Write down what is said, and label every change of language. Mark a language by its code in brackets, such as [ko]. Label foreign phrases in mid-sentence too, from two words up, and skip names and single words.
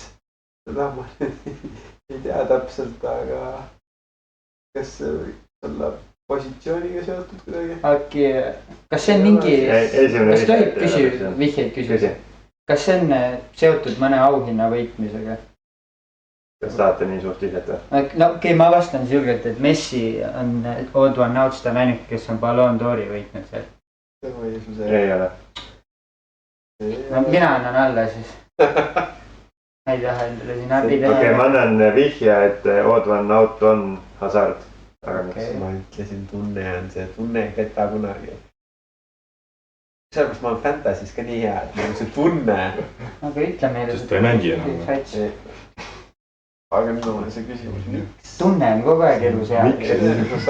[et] Seda ma ei tea täpselt, aga kas see võiks olla positsiooniga seotud kuidagi? Äkki, kas see on mingi, kas tohib vihjeid küsida? Kas see on seotud mõne auhinna võitmisega? Kas tahate nii suht vihjet või? No okei, ma vastan siis julgelt, et Messi on [en] Odd one out, [et] ta on ainuke, kes on Ballon d'Ori võitnud seal. Ei ole. No mina annan alla siis. Ma ei taha endale siin abi teha. Okei, ma annan vihje, et [en] Odd one out [et] on Hazard. Ma ütlesin tunne on see, tunne ei peta kunagi. Sellepärast ma olen fantasy's ka nii hea, et mul on see tunne. Aga ütle meile. Sest ta ei mängi enam. Aga nüüd on see küsimus, miks? Tunne on kogu aeg elus hea.